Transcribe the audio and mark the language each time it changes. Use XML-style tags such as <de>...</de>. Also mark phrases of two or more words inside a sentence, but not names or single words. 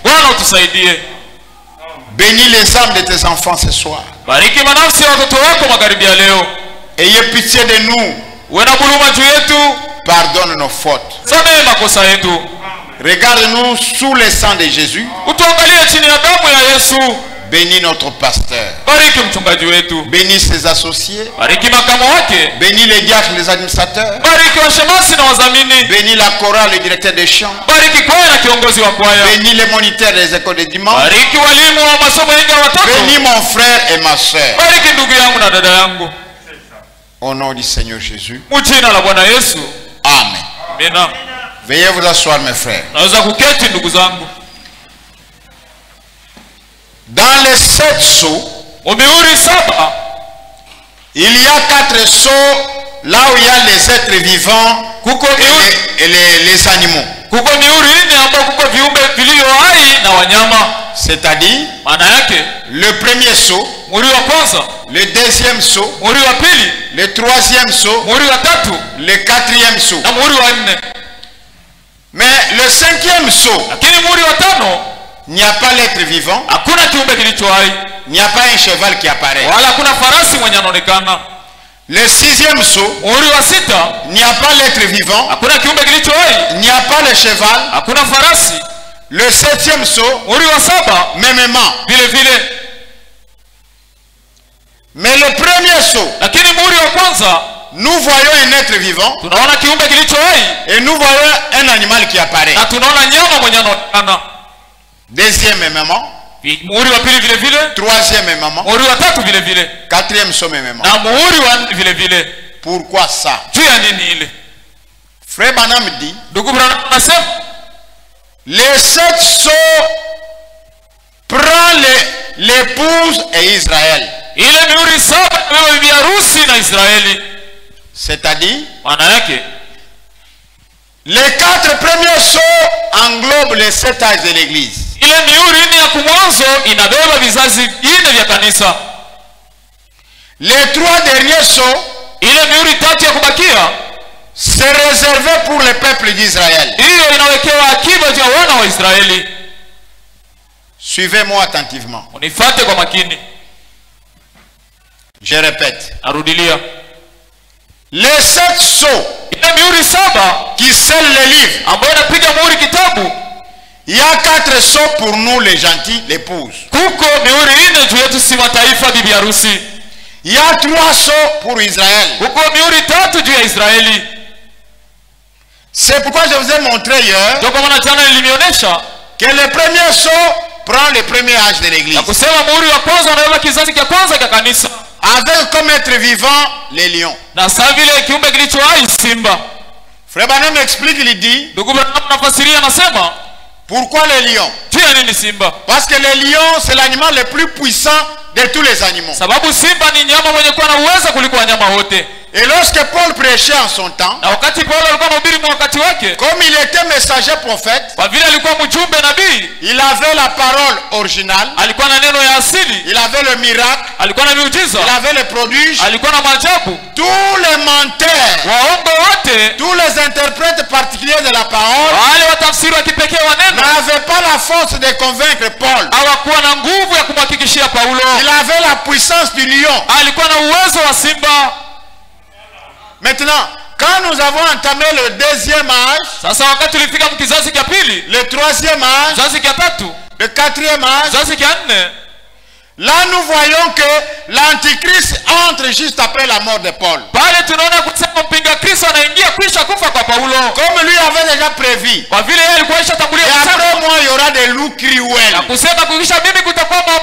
<fr>Bénis les âmes de tes enfants ce soir. Ayez pitié de nous. Pardonne nos fautes. Regarde-nous sous le sang de Jésus. Bénis notre pasteur.</fr> <sw>Bariki mchungaji wetu.</sw> <fr>Bénis ses associés.</fr> <sw>Bariki makamu wake.</sw> <fr>Bénis les diacres, les administrateurs.</fr> <sw>Bariki washemasi na wazamini.</sw> <fr>Bénis la chorale, le directeur des chants.</fr> <sw>Bariki kwaya na kiongozi wa kwaya.</sw> <fr>Bénis les moniteurs des écoles de dimanche.</fr> <sw>Bariki walimu wa masomo ya watoto.</sw> <fr>Bénis mon frère et ma soeur.</fr> <sw>Bariki ndugu yangu na dada yangu.</sw> <fr>Au nom du Seigneur Jésus.</fr> <sw>Mjina la Bwana Yesu.</sw> <fr>Amen.</fr> <sw>Amina.</sw> <fr>Veuillez vous asseoir, mes frères.</fr> <sw>Naweza kuketi ndugu zangu.</sw> <fr>Dans les 7 sceaux,</fr> <sw>Mihuri 7,</sw> <fr>il y a 4 sceaux là où il y a les êtres vivants et les animaux.</fr> <sw>Kuko mihuri 4 ambao kuko viumbe vilivyo hai na wanyama.</sw> <fr>C'est-à-dire,</fr> <sw>maana yake,</sw> <fr>le premier sceau,</fr> <sw>muhuri wa kwanza,</sw> <fr>le deuxième sceau,</fr> <sw>muhuri wa pili,</sw> <fr>le troisième sceau,</fr> <sw>muhuri wa tatu,</sw> <fr>le quatrième sceau.</fr> <sw>na muhuri wa 4.</sw> <fr>Mais le 5e sceau,</fr> <sw>Lakini muhuri wa 5,</sw> <fr>il n'y a pas l'être vivant,</fr> <sw>hakuna kiumbe kilicho hai,</sw> <fr>il n'y a pas un cheval qui apparaît.</fr> <sw>wala hakuna farasi mwenye anaonekana.</sw> <fr>Le 6e sceau,</fr> <sw>Muhuri wa 6,</sw> <fr>il n'y a pas l'être vivant,</fr> <sw>hakuna kiumbe kilicho hai,</sw> <fr>il n'y a pas le cheval.</fr> <sw>hakuna farasi.</sw> <fr>Le 7e sceau,</fr> <sw>Muhuri wa 7,</sw> <fr>mêmement.</fr> <sw>vile vile.</sw> <fr>Mais le premier sceau,</fr> <sw>Lakini muhuri wa kwanza,</sw> <fr>nous voyons un être vivant</fr> <sw>tunaona kiumbe kilicho hai</sw> <fr>et nous voyons un animal qui apparaît.</fr> <sw>na tunaona nyama mwenye anaonekana.</sw> <fr>Deuxième mêmement,</fr> <sw>Muhuri wa pili vile vile,</sw> <fr>troisième mêmement,</fr> <sw>muhuri wa 3 vile vile,</sw> <fr>quatrième sceau mêmement.</fr> <sw>na muhuri wa 4 vile vile.</sw> <fr>Pourquoi ça?</fr> <sw>Juu ya nini ile?</sw> <fr>Frère Branham dit,</fr> <sw>Ndugu Branham anasema</sw> <fr>les 7 sceaux prend l'épouse et Israël.</fr> <sw>ile mihuri 7 ni bibi harusi na Israeli.</sw> <fr>C'est-à-dire,</fr> <sw>Maana yake,</sw> <fr>les 4 premiers sceaux englobent les 7 âges de l'église.</fr> <sw>ile mihuri 4 ya kumwanzo inabeba vizazi 4 vya kanisa.</sw> <fr>Les 3 derniers sceaux,</fr> <sw>Ile mihuri 3 ya kubakia,</sw> <fr>c'est réservé pour le peuple d'Israël.</fr> <sw>hiyo inawekewa akiba ya wana wa Israeli.</sw> <fr>Suivez-moi attentivement.</fr> <sw>Unifuate kwa makini.</sw> <fr>Je répète.</fr> <sw>Arudilia.</sw> <fr>Les 7 sceaux</fr> <sw>Ile mihuri 7</sw> <fr>qui scellent les livres,</fr> <sw>ambayo inapiga muhuri kitabu,</sw> <fr>il y a 4 sceaux pour nous les gentils, l'épouse.</fr> <sw>kuko mihuri 4 juu yetu si mataifa bibi harusi.</sw> <fr>Il y a 3 sceaux pour Israël.</fr> <sw>Kuko mihuri 3 juu ya Israeli.</sw> <fr>C'est pourquoi je vous ai montré hier</fr> <sw>Ndio kwa maana jana nilimionyesha</sw> <fr>que le premier sceau prend le premier âge de l'église.</fr> <sw>na kusema muhuri wa kwanza unabeba kizazi cha kwanza cha kanisa,</sw> <fr>Avec comme être vivant les lions.</fr> <sw>na saa vile kiumbe kilicho hai simba.</sw> <fr>Frère Branham explique, il dit,</fr> <sw>Ndugu Branham nafasiria anasema,</sw> <fr>pourquoi les lions?</fr> <sw>juu ya nini simba?</sw> <fr>Parce que le lion, c'est l'animal le plus puissant de tous les animaux.</fr> <sw>Sababu simba ni nyama mwenye kuwa na uwezo kuliko wanyama wote.</sw> <fr>Et lorsque Paul prêchait en son temps,</fr> <sw>Na wakati Paulo alikuwa anahubiri kwa wakati wake,</sw> <fr>comme il était messager prophète,</fr> <sw>kwa vile alikuwa mjumbe nabii,</sw> <fr>il avait la parole originale,</fr> <sw>alikuwa na neno ya asili,</sw> <fr>il avait le miracle,</fr> <sw>alikuwa na miujiza,</sw> <fr>il avait le prodige.</fr> <sw>alikuwa na maajabu.</sw> <fr>Tous les menteurs,</fr> <sw>Waongo wote,</sw> <fr>tous les interprètes particuliers de la parole</fr> <sw>wale watafsiri wa kipekee wa neno,</sw> <fr>n'avaient pas la force de convaincre Paul.</fr> <sw>hawakuwa na nguvu ya kumhakikishia Paulo.</sw> <fr>Il avait la puissance du lion.</fr> <sw>Alikuwa na uwezo wa simba.</sw> <fr>Maintenant, quand nous avons entamé le deuxième âge,</fr> <sw>Sasa wakati tulifika mkizazi cha pili,</sw> <fr>le troisième âge,</fr> <sw>kizazi cha tatu,</sw> <fr>le quatrième âge,</fr> <sw>kizazi cha 4,</sw> <fr>là nous voyons que l'antichrist entre juste après la mort de Paul.</fr> <sw>pale tunaona kusema mpinga Kristo anaingia kwisha kufa kwa Paulo.</sw> <fr>Comme lui avait déjà prévu.</fr> <sw>Kwa vile yeye alikuwa ishatangulia</sw> <fr>Et</fr> <sw>kusema,</sw> <fr>après moi, il y aura des loups cruels.</fr> <sw>na kusema kukisha mimi kutakuwa mambo</sw>